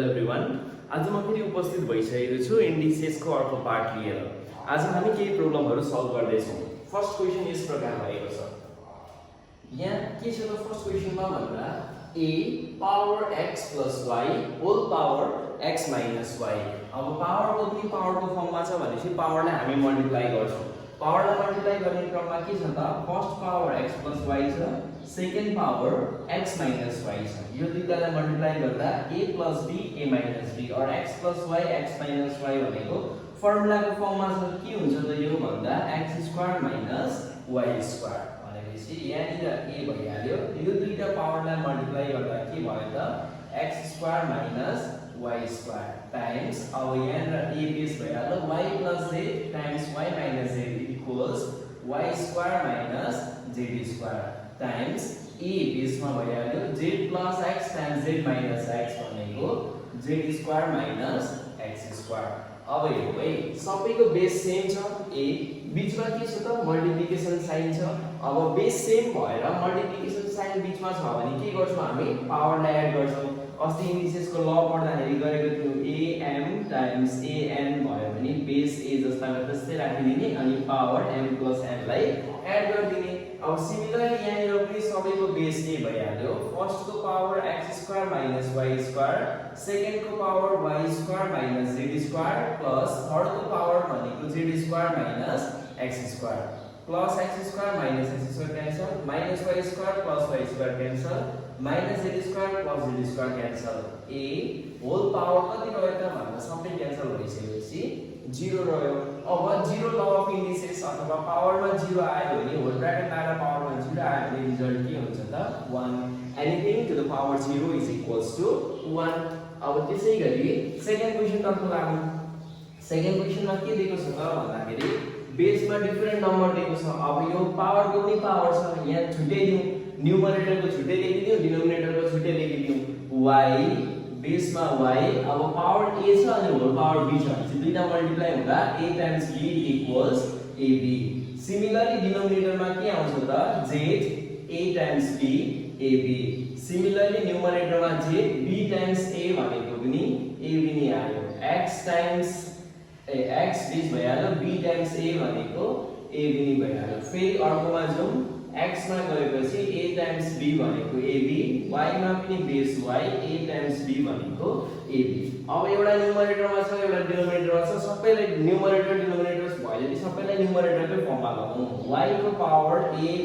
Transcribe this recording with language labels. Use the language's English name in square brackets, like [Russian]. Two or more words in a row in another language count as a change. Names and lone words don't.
[Nepali] एभ्रीवन आज म फेरि उपस्थित भइसकेको छु इन्डिसेस को अर्को पार्ट लिएर आज हामी केही [English] problemहरु solve [Nepali] गर्दै छौं [English] first question [Nepali] यस प्रकार भएको छ यहाँ के छ त [English] first questionमा [Nepali] भन्दा [English] a power x plus y whole power x minus y [Nepali] अब पावर को पनि पावर को फर्ममा छ भनेपछि पावरलाई हामी मल्टिप्लाई गर्छौं [English] powerलाई multiply [Nepali] गर्ने क्रममा के छ त [English] first power x plus y [Nepali] छ [English] second power x minus y [Nepali] छ यो दुईटालाई मल्टिप्लाई गर्दा [English] a plus b a minus b or x plus y x minus y [Nepali] भनेको [English] formulaको formमा [Nepali] छ के हुन्छ त यो भन्दा [English] x square minus y square [Nepali] भनेपछि यहाँनिर a भइहाल्यो यो दुईटा पावरलाई मल्टिप्लाई गर्दा के भयो त [English] x square minus y square times [Nepali] अब यहाँनिर a बेस भइहाल्यो y [English] plus z times y minus z equals y square minus z square times a [Nepali] बेसमा भइहाल्यो [English] z plus x times z minus x [Nepali] भनेको [English] z square minus x square [Nepali] अब हेरौँ है सबैको बेस सेम छ a बीचमा के छ त [English] multiplication sign [Nepali] छ अब [English] base same [Nepali] भएर [English] multiplication sign [Nepali] बीचमा छ भने के गर्छौं हामी पावरलाई एड गर्छौं अस्ति इन्डिसेसको ल पढ्दाखेरि गरेको थियौ [English] am times an [Nepali] भयो भने बेस a जस्ताको त्यस्तै राखिदिने अनि पावर [English] m plus n [Nepali] लाई एड गरिदिने अब सिमिलरली यहाँनिर पनि सबैको बेस a भइहाल्यो फर्स्ट को पावर [English] x square minus y square [Nepali] सेकेन्ड को पावर [English] y square minus z square plus [Nepali] थर्ड को पावर भनेको [English] z square minus x square [Nepali] plus x square minus x square [English] cancel minus y square plus y square cancel minus z square plus z square cancel a whole power [Nepali] कति रह्यो त भन्दा सबै क्यान्सल भइसकेपछि 0 रह्यो अब 0 [English] law of indices [Nepali] अथवा पावरमा 0 आयो भने [English] whole bracket [Nepali] लगाएर पावरमा 0 आयो भने रिजल्ट के हुन्छ त 1 [English] anything to the power 0 is equals to [Nepali] 1 अब त्यसैगरी सेकेन्ड क्वेशन तर्फ लागौं [English] second questionमा [Nepali] के दिएको छ त भन्दाखेरि बेसमा [English] different number [Nepali] दिएको छ अब यो पावरको पनि पावर छ यहाँ छुट्टै दिउँ न्युमरेटरको छुट्टै लेखिदिउँ डिनोमिनेटरको छुट्टै लेखिदिउँ y बेसमा y अब पावर a छ अनि [English] whole power [Nepali] b छ भने दुईटा मल्टिप्लाई हुँदा [English] a times b equals ab [Nepali] सिमिलरली डिनोमिनेटरमा के आउँछ त z [English] a times b ab [Nepali] सिमिलरली न्युमरेटरमा z [English] b times a [Nepali] भनेको पनि a पनि आयो [English] x times [Nepali] x बेस भइहाल्यो [English] b times a [Nepali] भनेको a पनि भइहाल्यो फेरि अर्कोमा जाउँ x मा गएपछि [English] a times b [Nepali] भनेको ab y मा पनि बेस y [English] a times b [Nepali] भनेको ab अब एउटा न्युमरेटरमा छ एउटा डिनोमिनेटरमा छ सबैलाई [English] numerator denominators [Nepali] भएपछि सबैलाई न्युमरेटरकै फर्ममा लगाउँ y को पावर ab